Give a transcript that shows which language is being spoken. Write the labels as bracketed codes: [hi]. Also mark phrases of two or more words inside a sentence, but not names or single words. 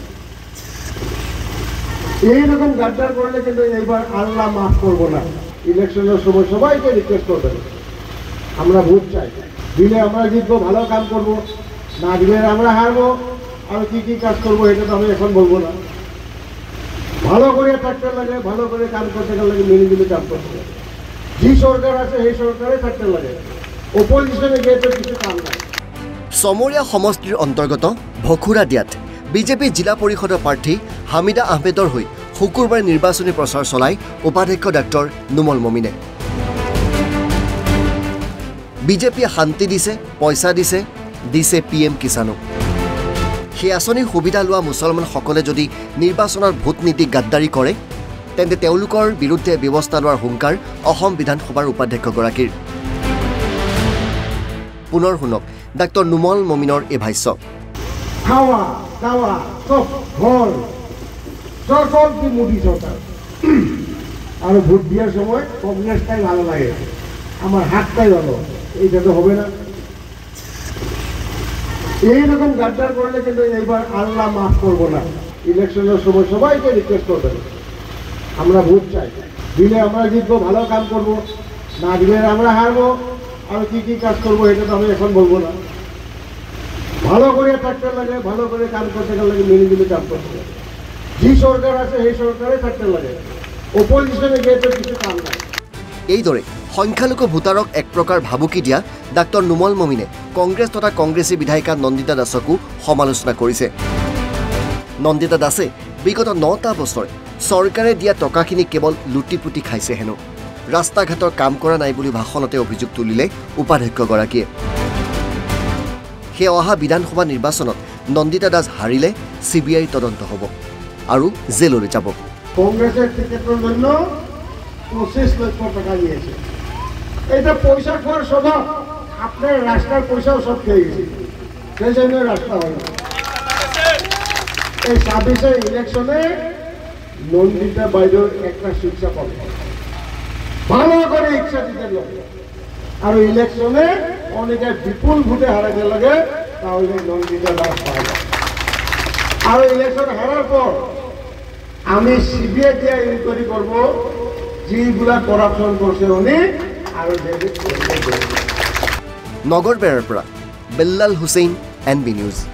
[bn] এইরকম গাদ্দার করলে কিন্তু এইবার আল্লাহ মাফ করবো না ইলেকশনের সময় সবাইকে রিকোয়েস্ট করবেন আমরা ভোট চাই দিলে আমরা জিতবো ভালো কাম করব না দিলে আমরা হারবো আর কি কাজ করবো এটা তো আমি এখন বলবো না ভালো করে থাকতে লাগে ভালো করে কাম করতে গেলে মিলে কাম করতে লাগে যে সরকার আছে সেই সরকারে থাকতে লাগে অপোজিশনে গিয়ে তো কিছু কাম নাই [as] সমৰীয়া সমষ্টিৰ অন্তৰ্গত ভখুৰা দিয়াত বিজেপি জিলা পৰিষদৰ প্ৰাৰ্থী হামিদা আহমেদৰ হৈ শুকুৰবাৰে নিৰ্বাচনী প্ৰচাৰ চলাই উপাধ্যক্ষ ডাক্তৰ নুমল মমিনে বিজেপিয়ে শান্তি দিছে পইচা দিছে PM কিষাণক সেই আঁচনিৰ সুবিধা লোৱা মুছলমানসকলে যদি নিৰ্বাচনৰ ভোট নীতি গাদ্দাৰী কৰে তেন্তে তেওঁলোকৰ বিৰুদ্ধে ব্যৱস্থা লোৱাৰ হুংকাৰ অসম বিধানসভাৰ উপাধ্যক্ষগৰাকীৰ পুনৰ শুনক ডাক্তৰ নুমল মমিনৰ এই ভাষ্য [bn] খাওয়া দাওয়া সব ঘর সকল কি মোদী সরকার আর ভোট দেওয়ার সময় কংগ্রেসটাই ভালো লাগে আমার হাতটাই ভালো এইটা তো হবে না এইরকম গাদ্দার করলে কিন্তু এইবার আল্লাহ মাফ করবো না ইলেকশনের সময় সবাইকে রিকোয়েস্ট করবেন আমরা ভোট চাই দিলে আমরা জিতবো ভালো কাম করব না দিলে আমরা হারবো আর কি কাজ করবো এটা তো আমি এখন বলবো না ভালো করে থাকতে লাগে ভালো করে কাম করতে গেলে মিলে কাম করতে লাগে যে সরকার আছে সেই সরকারে থাকতে লাগে অপোজিশনে গিয়ে তো কিছু কাম নাই [as] এইদৰে সংখ্যালঘু ভোটাৰক এক প্ৰকাৰ ভাবুকি দিয়া ডাক্তৰ নুমল মমিনে কংগ্ৰেছ তথা কংগ্ৰেছী বিধায়িকা নন্দিতা দাসকো সমালোচনা কৰিছে নন্দিতা দাসে বিগত 9টা বছৰ চৰকাৰে দিয়া টকাখিনি কেৱল লুটিপুটি খাইছে হেনো ৰাস্তা ঘাটৰ কাম কৰা নাই বুলি ভাষণতে অভিযোগ তুলিলে উপাধ্যক্ষগৰাকীয়ে সেই অহা বিধানসভা নিৰ্বাচনত নন্দিতা দাস হাৰিলে CBI তদন্ত হ'ব আৰু জেললৈ যাব [bn] কংগ্রেসের টিকেটের জন্য 25 লক্ষ টাকা নিয়েছে এটা পয়সা খাওয়ার স্বভাব আপনার রাস্তার পয়সাও সব খেয়ে গেছে সেই জন্য রাস্তা হয় না এই 26-এর ইলেকশনে নন্দিতা বাইরের একটা শিক্ষা পাবে ভালো করে ইচ্ছা দিতে লাগে আর ইলেকশনে অনেকে বিপুল ভোটে হারাতে লাগে তাহলে নন্দিতা দাস পাবে আর ইলেকশন হারার পর আমি CBI দিয়ে ইনকোয়ারি করবো যেগুলা করাপশন করছে উনি আর [as] নগৰবেৰাৰ পৰা বেল্লাল হুছেইন NB নিউজ